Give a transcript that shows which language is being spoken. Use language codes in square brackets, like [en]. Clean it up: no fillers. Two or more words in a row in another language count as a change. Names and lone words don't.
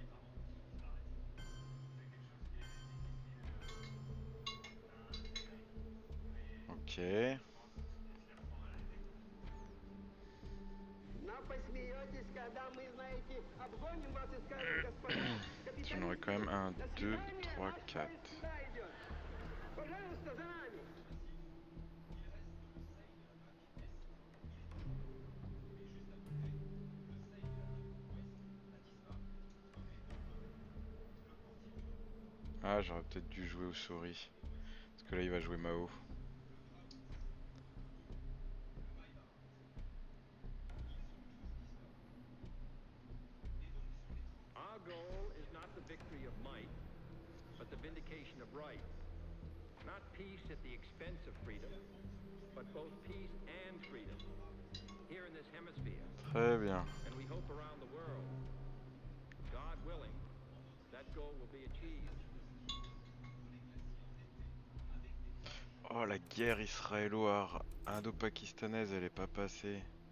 [ru] Ok. Но посмеетесь, когда мы, знаете, обгоним вас и скажем, господа, [fr] J'en aurais quand même [ru] капиталисты, [fr] un, [ru] до [fr] 2, [ru] свидания, [fr] 3, [ru] наш [fr] 4. [ru] поезд сюда идет. Пожалуйста, за нами. [fr] Ah, j'aurais peut-être dû jouer aux souris. Parce que là, il va jouer Mao. [en] Our goal is not the victory of might, but the vindication of right. Not peace at the expense of freedom, but both peace and freedom. Here in this hemisphere, [fr] Très bien. [en] and we hope around the world. God willing, that goal will be achieved. [fr] Oh, la guerre israélo-indo-pakistanaise, elle est pas passée.